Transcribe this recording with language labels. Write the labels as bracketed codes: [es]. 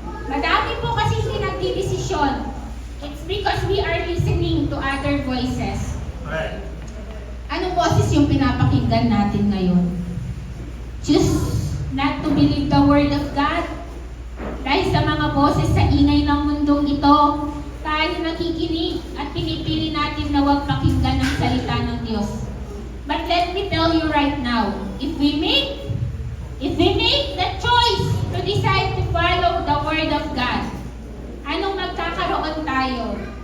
[tl] Madami po kasi hindi nagdidesisyon. [en] It's because we are listening to other voices. Correct. [tl] Anong boses yung pinapakinggan natin ngayon? [en] Choose not to believe the Word of God. [tl] Dahil sa mga boses sa ingay ng mundong ito, tayo nakikinig at pinipili natin na huwag pakinggan ang salita ng Diyos. [en] But let me tell you right now, if we make the choice to decide to follow the Word of God, [tl] anong magkakaroon tayo?